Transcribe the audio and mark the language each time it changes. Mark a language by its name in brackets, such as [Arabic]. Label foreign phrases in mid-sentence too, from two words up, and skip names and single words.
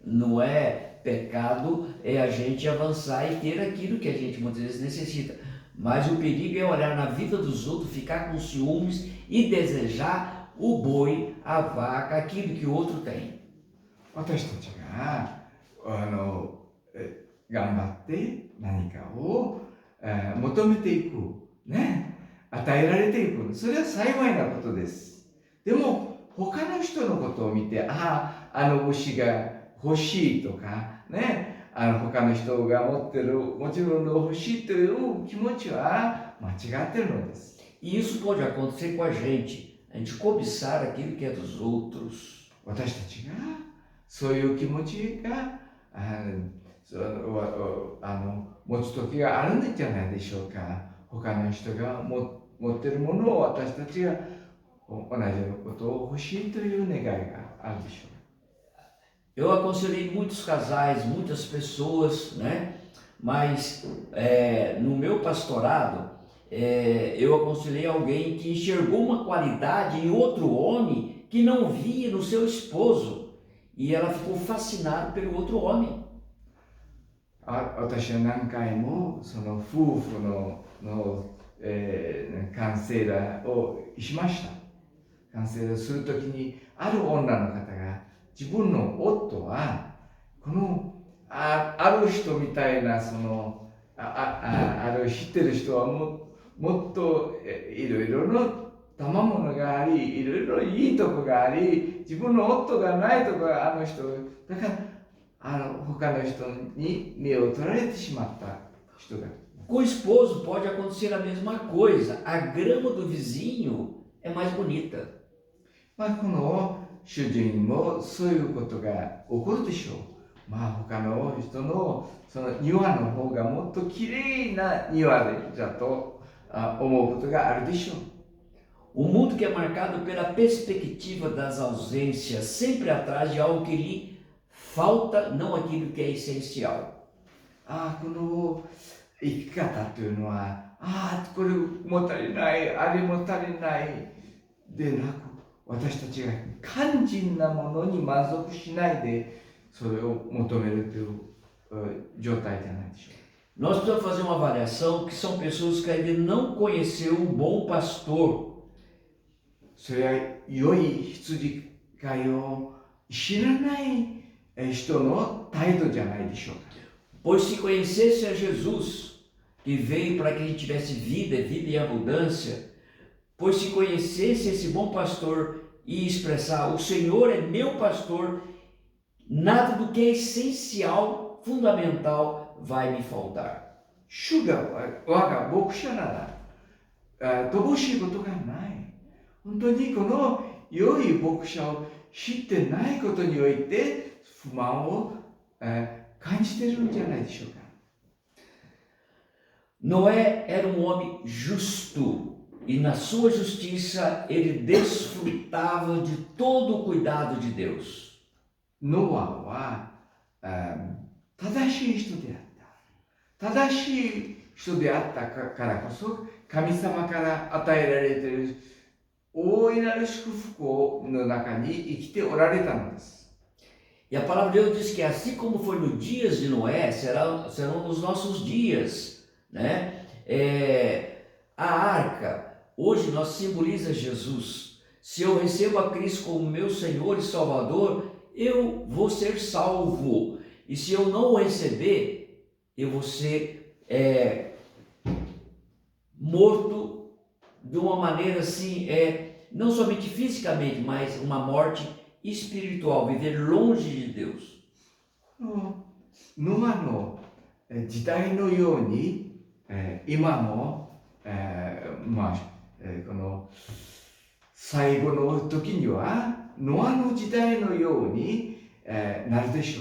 [Portuguese] Não é pecado, é a gente avançar e ter aquilo que a gente muitas vezes necessita. Mas o perigo é olhar na vida dos outros, ficar com ciúmes e desejar o boi, a vaca, aquilo que o outro tem. [Japanese] 私たちが頑張って何かを求めていく、ね、与えられていく、それは幸いなことです。でも他の人のことを見て牛が欲しいとかね、他の人が持ってるもちろん欲しいという気持ちは間違っているのです。 [Portuguese] E isso pode acontecer com a gente cobiçar aquilo que é dos outros. [Japanese] 私たちがそういう気持ちが持つ時があるんじゃないでしょうか。他の人が持っているものを私たちが同じことを欲しいという願いがあるでしょう。 [Portuguese] Eu aconselhei muitos casais, muitas pessoas, né? Mas no meu pastorado, eu aconselhei alguém que enxergou uma qualidade em outro homem que não via no seu esposo. E ela ficou fascinada pelo outro homem. [Japanese] 私は何回もその夫婦のカウンセラーをしました。カウンセラーするときに、ある女の方が自分の夫はこのある人みたいなある知ってる人はもっといろいろの賜物があり、いろいろいいとこがあり、自分の夫がないとこがあの人だから他の人に目を取られてしまった人が。 [Portuguese] Com o esposo pode acontecer a mesma coisa. A grama do vizinho é mais bonita. [Japanese] この主人もそういうことが起こるでしょう。他の人のその庭の方がもっときれいな庭だと思うことがあるでしょう。 [Portuguese] O mundo que é marcado pela perspectiva das ausências, sempre atrás de algo que lhe falta, não aquilo que é essencial. [Japanese] この生き方というのは、これも足りない、あれも足りないでなく、私たちが肝心なものに満足しないで、それを求めるという状態じゃないでしょう。 [Portuguese] Nós precisamos fazer uma avaliação que são pessoas que ainda não conheceram um bom pastor. [Japanese] それは良い羊飼いを知らない人の態度じゃないでしょうか。 [Portuguese] Pois se conhecesse a Jesus, que veio para que a gente tivesse vida em abundância, pois se conhecesse esse bom pastor e expressar, o Senhor é meu pastor, nada do que é essencial, fundamental, vai me faltar. [Japanese] 主が我が牧者なら乏しいことがない。本当にこの良い牧者を知ってないことにおいて不満を感じているんじゃないでしょうか。 [Portuguese] Noé era um homem justo e na sua justiça ele desfrutava de todo o cuidado de Deus. [Japanese] ノアは正しい人であった。正しい人であったからこそ神様から与えられている大いなる祝福の中に生きておられたのです。 [Portuguese] E a palavra de Deus diz que assim como foi nos dias de Noé, serão nos nossos dias, né? A arca, hoje nós simboliza Jesus. Se eu recebo a Cristo como meu Senhor e Salvador, eu vou ser salvo. E se eu não o receber, eu vou ser morto de uma maneira assim, não somente fisicamente, mas uma morte espiritual, viver longe de Deus. [Japanese] ノアの時代のように今もこの最後の時にはノアの時代のようになるでしょう。